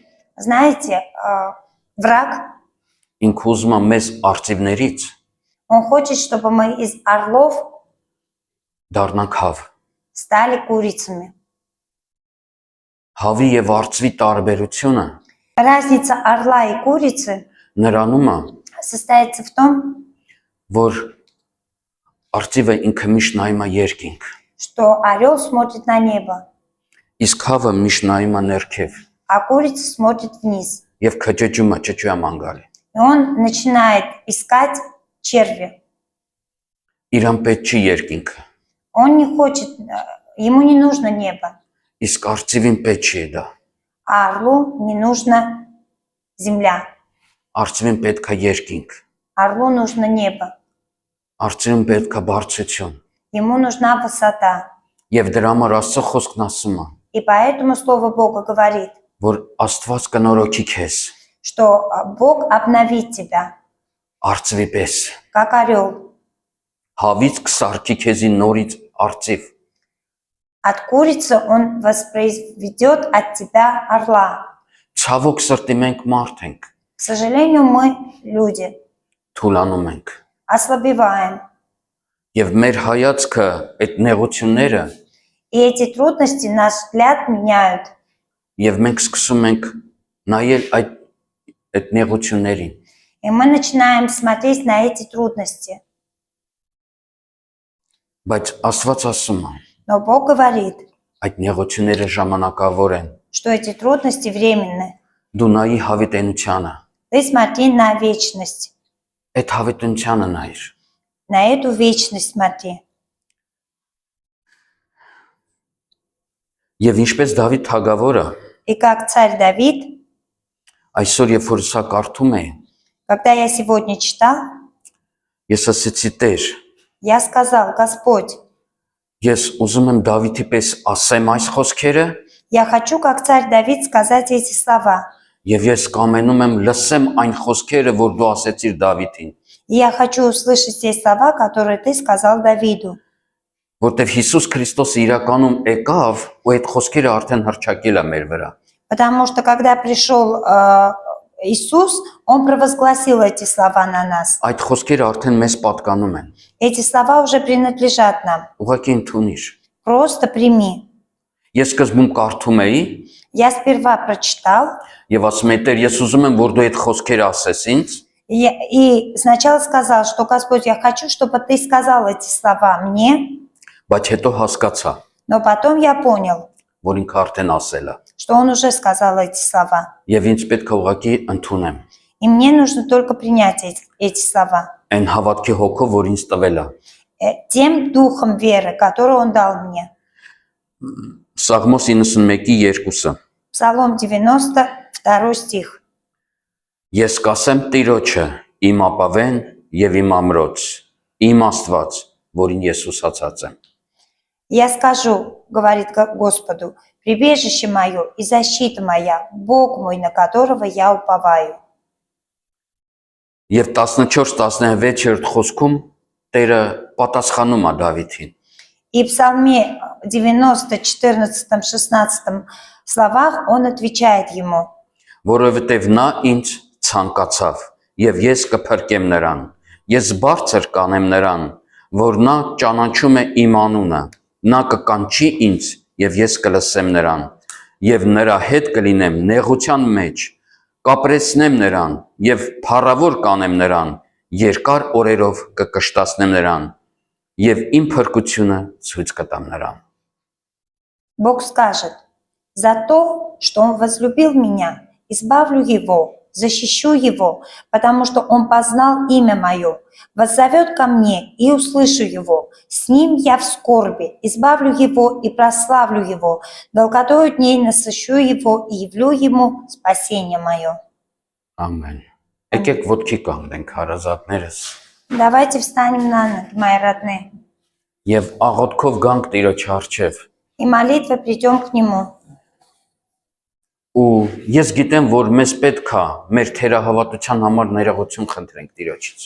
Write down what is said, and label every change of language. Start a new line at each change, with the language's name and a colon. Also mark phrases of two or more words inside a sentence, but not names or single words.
Russian: Знаете, враг,
Armenian: ինք ուզում է մեզ արծիվներից
Russian: он хочет, чтобы мы из орлов
Armenian: դառնանք հավ։
Russian: стали курицами.
Armenian: Հավի եւ արծվի տարբերությունը
Russian: Разница орла и курицы
Armenian: նրանում է,
Russian: состоится в том,
Armenian: որ արծիվը ինքը միշտ նայում է երկինք,
Russian: что орел смотрит на небо,
Armenian: իսկ հավը միշտ նայում է ներքև
Russian: а курица смотрит вниз.
Armenian: եւ քճճում է ճճուամ անգալի։
Russian: И он начинает искать черви.
Armenian: Իրան պետք չի երկինքը,
Russian: Он не хочет, ему не нужно небо,
Armenian: իսկ արծիվին պետք չի դա։
Russian: а орлу не нужно земля.
Armenian: Արծիվին պետք է երկինք,
Russian: Орлу нужно небо.
Armenian: արծիվին պետք է բարձրություն։
Russian: Ему нужна высота.
Armenian: Եվ դրա համար Աստծո խոսքն ասում է,
Russian: И поэтому Слово Бога говорит,
Armenian: որ Աստված կնորոգի քեզ
Russian: что Бог обновит тебя,
Armenian: արծվի պես,
Russian: как орел.
Armenian: հավից կսարքի քեզի նորից արծիվ,
Russian: От курицы он воспроизведет от тебя орла.
Armenian: ցավոք սրտի մենք մարդ ենք,
Russian: К сожалению, мы люди,
Armenian: թուլանում ենք,
Russian: ослабеваем.
Armenian: եւ մեր հայացքը այդ նեղությունները
Russian: И эти трудности наш взгляд меняют.
Armenian: Եվ մենք սկսում ենք նայել այդ նեղություններին։
Russian: И мы начинаем смотреть на эти трудности.
Armenian: Բայց Աստված ասում է,
Russian: Но Бог говорит,
Armenian: այդ նեղությունները ժամանակավոր են։
Russian: что эти трудности временны.
Armenian: Դու նայի հավիտենությանը,
Russian: Ты смотри на вечность.
Armenian: այդ հավիտենությանը նայիր։
Russian: На эту вечность смотри.
Armenian: Եվ ինչպես Դավիթ թագավորը,
Russian: И как царь Давид,
Armenian: այսօր երբ որ սա կարդում էի,
Russian: когда я сегодня читал,
Armenian: ես ասեցի Տեր,
Russian: я сказал, Господь,
Armenian: ես ուզում եմ Դավիթի պես ասեմ այս խոսքերը,
Russian: я хочу, как царь Давид, сказать эти слова.
Armenian: եւ ես կամենում եմ լսեմ այն խոսքերը, որ դու ասեցիր Դավիթին,
Russian: И я хочу услышать те слова, которые ты сказал Давиду.
Armenian: որտեվ Հիսուս Քրիստոսը իրականում եկավ ու այդ խոսքերը արդեն հռչակել է մեր վրա։
Russian: Потому что когда пришел Иисус, Он провозгласил эти слова на нас.
Armenian: Այդ խոսքերը արդեն մեզ պատկանում են։
Russian: Эти слова уже принадлежат нам.
Armenian: Ուղղակի ընդունիր։
Russian: Просто прими.
Armenian: Ես սկզբում կարդում էի
Russian: Я сперва прочитал,
Armenian: եւ ասում էի Տեր, ես ուզում եմ, որ դու այդ խոսքերը ասես ինձ,
Russian: и сначала сказал, что Господь, я хочу, чтобы ты сказал эти слова мне,
Armenian: բայց հետո հասկացա,
Russian: но потом я понял,
Armenian: որ ինքը արդեն ասել է։
Russian: что Он уже сказал эти слова.
Armenian: Եվ ինձ պետք է ուղղակի ընդունեմ
Russian: И мне нужно только принять эти слова.
Armenian: այն հավատքի հոգով, որ ինձ տվել է։
Russian: Тем духом веры, который Он дал мне.
Armenian: Սաղմոս 91-ի 2-ը։
Russian: Псалом 92 стих.
Armenian: Ես կասեմ Տիրոջը, իմ ապավեն եւ իմ ամրոց, իմ Աստված, որին ես ուսացած եմ։
Russian: Я скажу, говорит Господу, прибежище мое и защита моя, Бог мой, на которого я уповаю.
Armenian: Եվ 14-16-րդ խոսքում Տերը պատասխանում է Դավիթին։
Russian: И в Псалме 90, 14, 16 словах он отвечает ему,
Armenian: Որովհետև նա ինձ ցանկացավ եւ ես կփրկեմ նրան։ Ես բարձր կանեմ նրան, որ նա ճանաչում է իմ անունը։ Նա կկանչի ինձ եւ ես կլսեմ նրան եւ նրա հետ կլինեմ նեղության մեջ, կապրեցնեմ նրան եւ փառավոր կանեմ նրան, երկար օրերով կկշտացնեմ նրան եւ իմ փրկությունը ցույց կտամ նրան։
Russian: Бог скажет, за то, что он возлюбил меня, избавлю его, защищу его, потому что он познал имя мое, воззовет ко мне и услышу его. С ним я в скорби, избавлю его и прославлю его, долготою дней насыщу его и явлю ему спасение мое.
Armenian: Ամեն։ Եկեք ոտքի կանգնենք հարազատներս
Russian: Давайте встанем на ноги, мои родные,
Armenian: եւ աղոթքով գանք Տիրոջ առջև։
Russian: и молитвой придем к Нему.
Armenian: Ու ես գիտեմ, որ մեզ պետք է մեր թերահավատության համար ներողություն խնդրենք Տիրոջից։